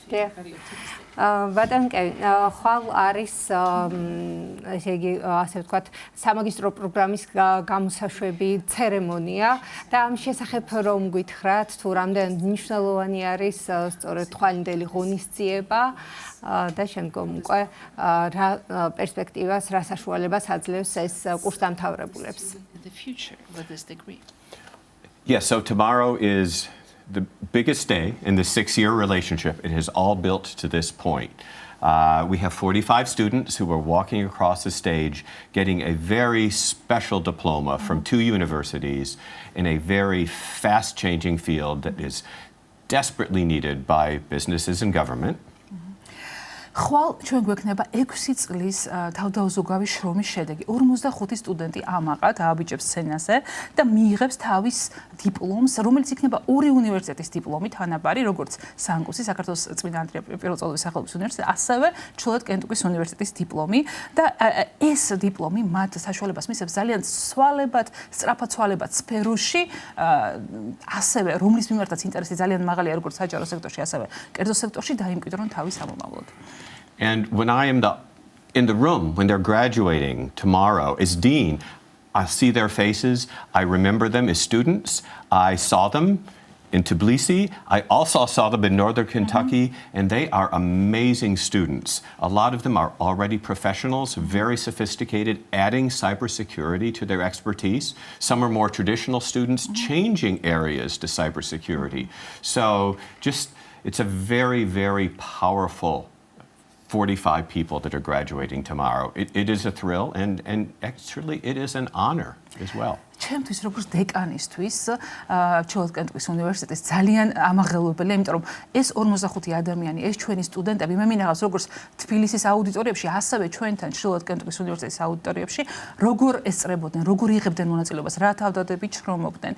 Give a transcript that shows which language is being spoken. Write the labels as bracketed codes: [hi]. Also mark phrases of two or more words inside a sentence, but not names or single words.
[ka] ბატონ კევინ, ხვალ არის ესე იგი ასე ვთქვათ სამაგისტრო პროგრამის გამოსაშვები ცერემონია და ამ შესახებ რომ გითხრათ თუ რამდენად მნიშვნელოვანი არის სწორედ თვალინდელი ღონისძიება და შემდგომ უკვე რა პერსპექტივას, რა საშუალებას აძლევს ეს კურსდამთავრებულებს. [en] Yes, so tomorrow is the biggest day in the 6-year relationship. It has all built to this point. We have 45 students who are walking across the stage getting a very special diploma from 2 universities in a very fast-changing field that is desperately needed by businesses and government. [ka] ხვალ ჩვენ გვექნება 6 წლის თავდაუზოგავი შრომის შედეგი. 45 სტუდენტი ამაყად ააბიჭებს სცენაზე და მიიღებს თავის დიპლომს, რომელიც იქნება 2 უნივერსიტეტის დიპლომი თანაბარი, როგორც სანგუსი, საქართველოს წმინდა ანდრია პირველწოდების სახელობის უნივერსიტეტი, ასევე ჩრდილოეთ კენტუკის უნივერსიტეტის დიპლომი და ეს დიპლომი მათ საშუალებას მისცემს ძალიან სვალებად, სწრაფად სვალებად სფეროში, ასევე რომლის მიმართაც ინტერესი ძალიან მაღალია, როგორც საჯარო სექტორში, ასევე კერძო სექტორში დაიმკვიდრონ თავის ამომავლად. [en] And when I am in the room, when they're graduating tomorrow as dean, I see their faces, I remember them as students, I saw them in Tbilisi. I also saw them in Northern Kentucky, and they are amazing students. A lot of them are already professionals, very sophisticated, adding cybersecurity to their expertise. Some are more traditional students, changing areas to cybersecurity. So it's a very, very powerful 45 people that are graduating tomorrow. It is a thrill, and actually it is an honor as well. [ka] ჩემთვის როგორც დეკანისთვის ჩრდილოეთ კენტუკის უნივერსიტეტის ძალიან ამაღელვებელია, იმიტომ რომ ეს 45 ადამიანი, ეს ჩვენი სტუდენტები, მე მინახავს როგორც თბილისის აუდიტორიებში, ასევე ჩვენთან ჩრდილოეთ კენტუკის უნივერსიტეტის აუდიტორიებში, როგორ ესწრებოდნენ, როგორ იღებდნენ მონაწილეობას, რა თავდადებით შრომობდნენ.